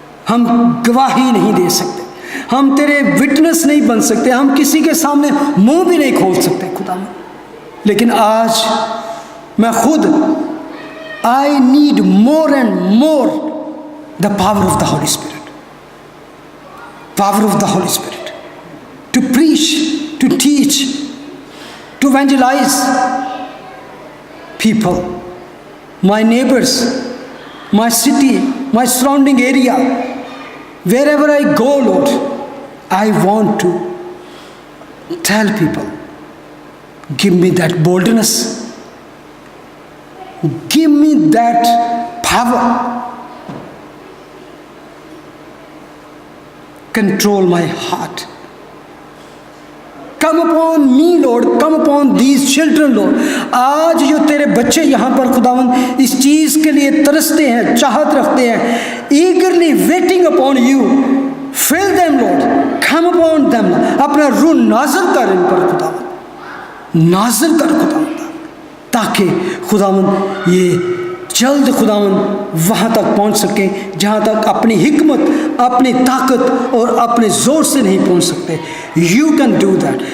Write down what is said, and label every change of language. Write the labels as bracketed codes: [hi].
[ur] ہم گواہی نہیں دے سکتے، ہم تیرے وٹنس نہیں بن سکتے، ہم کسی کے سامنے منہ بھی نہیں کھول سکتے خدا۔ لیکن آج میں خود [en] I need more and more the power of the Holy Spirit. Power of the Holy Spirit. To preach, to teach, to evangelize people, my neighbors, my city, my surrounding area. Wherever I go, Lord, I want to tell people, give me that boldness. Give me that power. Control my heart. Come upon me, Lord. Come upon these children, Lord. [ur] آج جو تیرے بچے یہاں پر خداوند اس چیز کے لیے ترستے ہیں، چاہت رکھتے ہیں، [en] eagerly waiting upon you. Fill them, Lord. Come upon them. [ur] اپنا روح نازل کر ان پر خداوند، نازل کر خداوند، تاکہ خداوند یہ جلد خداوند وہاں تک پہنچ سکیں جہاں تک اپنی حکمت، اپنی طاقت اور اپنے زور سے نہیں پہنچ سکتے۔ [en] You can do that.